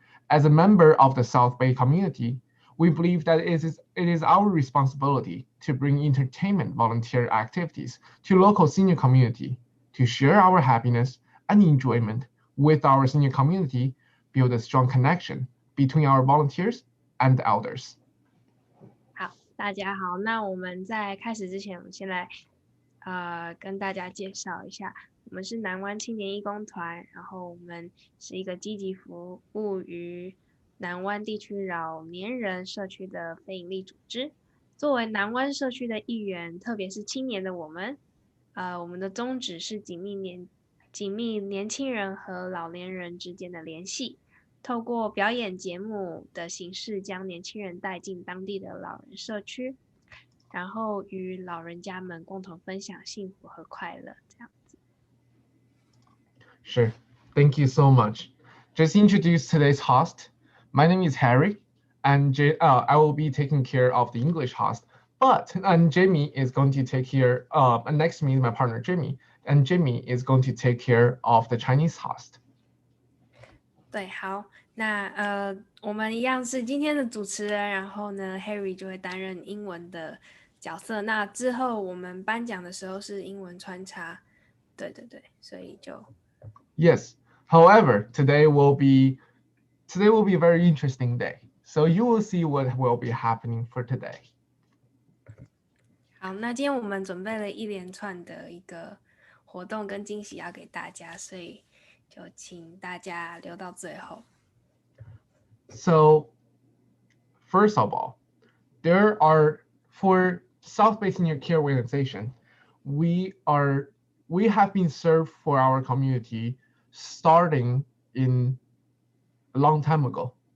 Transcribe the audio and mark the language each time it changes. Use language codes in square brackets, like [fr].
[en] As a member of the South Bay community, we believe that it is our responsibility to bring entertainment volunteer activities to local senior community to share our happiness and enjoyment with our senior community, build a strong connection between our volunteers and the elders. [zh] 好，大家好。那我们在开始之前，我们先来跟大家介绍一下，我们是南湾青年义工团，然后我们是一个积极服务于南湾地区老年人社区的非营利组织。作为南湾社区的一员，特别是青年的我们的宗旨是紧密年轻人和老年人之间的联系。透过表演节目的形式，将年轻人带进当地的老人社区，然后与老人家们共同分享幸福和快乐。这样， [en] Sure. Thank you so much. Just introduce today's host. My name is Harry, and I will be taking care of the English host. And Jamie is going to take care. And next to me is my partner Jamie, and Jamie is going to take care of the Chinese host. [zh] 对，好，那我们一样是今天的主持人，然后呢，Harry 就会担任英文的角色。那之后我们颁奖的时候是英文穿插，对对对，所以就 [en] Yes. However, today will be a very interesting day. So you will see what will be happening for today. [zh] 好。那今天我们准备了一连串的一个活动跟惊喜要给大家，所以就请大家留到最后。 [en] So first of all, there are for South Bay Senior Care Organization, we have been served for our community starting in a long time ago.